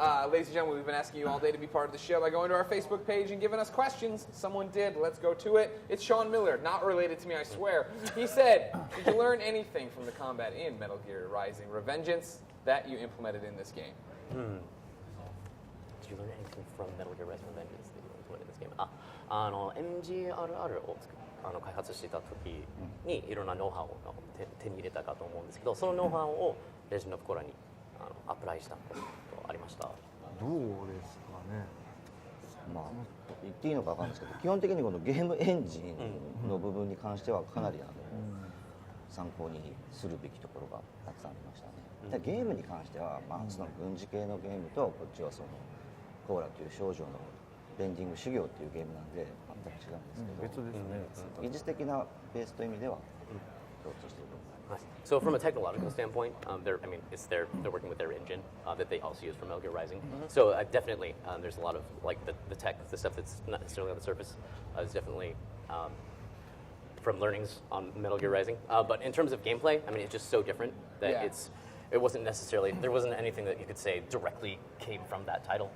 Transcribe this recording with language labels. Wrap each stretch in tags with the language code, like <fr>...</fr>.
<en>Ladies and gentlemen, we've been asking you all day to be part of the show by going to our Facebook page and giving us questions. Someone did. Let's go to it. It's Sean Miller, not related to me, I swear. He said, "Did you learn anything from the combat in Metal Gear Rising: Revengeance that you implemented in this game?" Did you learn anything from Metal Gear Rising: Revengeance that you implemented in this game?</en> <ja>MGRR を開発していた時にいろんなノウハウを手に入れたかと思うんですけど、そのノウハウをレジェンド・オブ・コーラにアプライしたことありました。どうですかね。まあ言っていいのかわかんないですけど、基本的にこのゲームエンジンの部分に関してはかなり参考にするべきところがたくさんありましたね。でゲームに関しては、まあ、その軍事系のゲームとこっちはそのコーラという少女のベンディング修行っていうゲームなんで全く違うんですけど、別ですね。技術的なベースという意味では共通している部分があります。</ja> <en>So from a technological standpoint, they're working with their engine that they also use for Metal Gear Rising. So definitely, there's a lot of like the tech, the stuff that's not necessarily on the surface, is definitely from learnings on Metal Gear Rising. But in terms of gameplay, I mean, it's just so different that it wasn't necessarily there wasn't anything that you could say directly came from that title.</en>